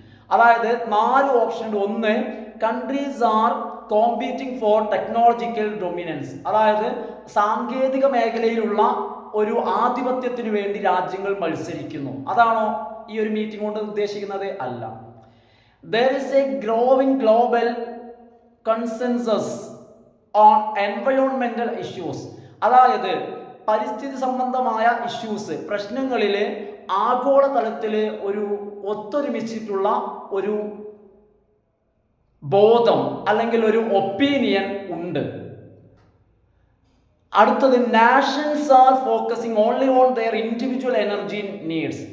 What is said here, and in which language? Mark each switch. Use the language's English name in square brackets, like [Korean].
[Malayalam] അതായത് 4 ഓപ്ഷൻ ഉണ്ട്. 1, [English] countries are competing for technological dominance, [Malayalam] അതായത് സാങ്കേതിക മേഖലയിലുള്ള ഒരു ആധിപത്യത്തിന് വേണ്ടി രാജ്യങ്ങൾ മത്സരിക്കുന്നു. അതാണോ ഈ ഒരു മീറ്റിംഗ് കൊണ്ട് ഉദ്ദേശിക്കുന്നത്? അല്ല. [English] there is a growing global consensus on environmental issues. [Malayalam] അതായത് പരിസ്ഥിതി സംബന്ധമായ ഇഷ്യൂസ്, പ്രശ്നങ്ങളിൽ ആഗോളതലത്തിൽ ഒരു ഒത്തൊരുമിച്ചിട്ടുള്ള ഒരു ബോധം അല്ലെങ്കിൽ ഒരു ഒപ്പീനിയൻ ഉണ്ട്. അടുത്തത് [English] Nations are focusing only on their individual energy needs.